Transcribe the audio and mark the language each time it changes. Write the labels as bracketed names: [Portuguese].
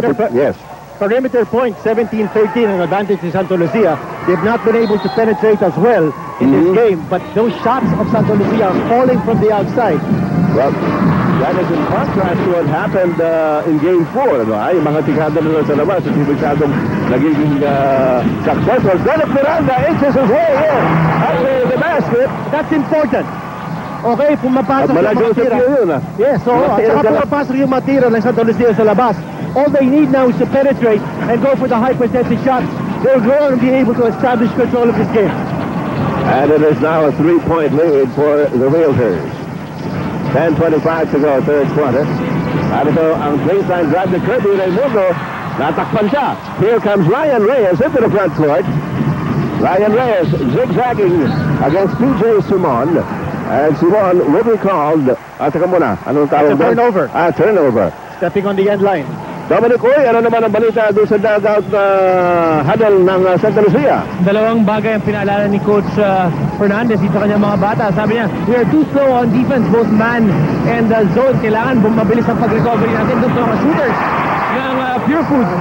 [English] Yes. Perimeter point, 17-13, an advantage to Santa Lucia. They've not been able to penetrate as well in this game, but those shots of Santa Lucia are falling from the outside. Well, that is in contrast to what happened in Game 4. [Filipino] Ano? Ay, mga tikada nila sa labas at hindi masyadong nagiging successful. [English] Philip Miranda inches his way in at the basket. That's important. Okay, [Filipino] pumapasok yung mga tira. Yes, so at saka pumapasok yung mga tira ng Santa Lucia sa labas. [English] All they need now is to penetrate and go for the high percentage shots. They're going to be able to establish control of this game. And it is now a 3-point lead for the Realtors. 10:25 to go, third quarter. [Filipino] At ito ang baseline drive to Kirby Raimundo. Natakpan siya. [English] Here comes Ryan Reyes into the front court. Ryan Reyes zigzagging against PJ Simon. And Simon will be called. [Filipino] Teka muna. Anong tawag doon? [English] Turnover. Turnover. Stepping on the end line. [Filipino] Dominic Uy, ano naman ang balita doon sa dugout na huddle ng Santa Lucia? Dalawang bagay ang pinaalala ni Coach Fernandez dito kanyang mga bata. Sabi niya, [English] we are too slow on defense, both man and zone. [Filipino] Kailangan mabilis ang pag-recovery natin doon sa mga shooters ng Pure Foods.